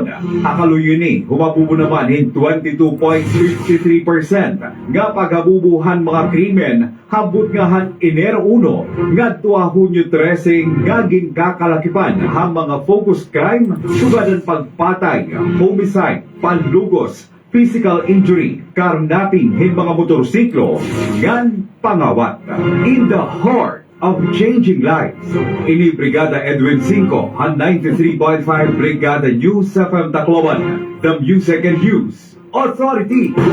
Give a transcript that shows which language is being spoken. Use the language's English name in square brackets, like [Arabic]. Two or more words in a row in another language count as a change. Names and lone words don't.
[Waray] Akaluyo ni humabubo naman hin 22.53% nga paghabubuhan mga krimen habot nga han Enero 1 ngadto Hunyo 13 nga ginkakalakipan ha mga focus crime, sugadan pagpatay, homicide, panlugos, [English] physical injury, [Waray] karnating hin mga motorsiklo, ngan pangawat. [English] In the heart of changing lives, [Waray] ini Brigada Edwin Cinco, han 93.5 Brigada News FM Tacloban, [English] the Music and News Authority.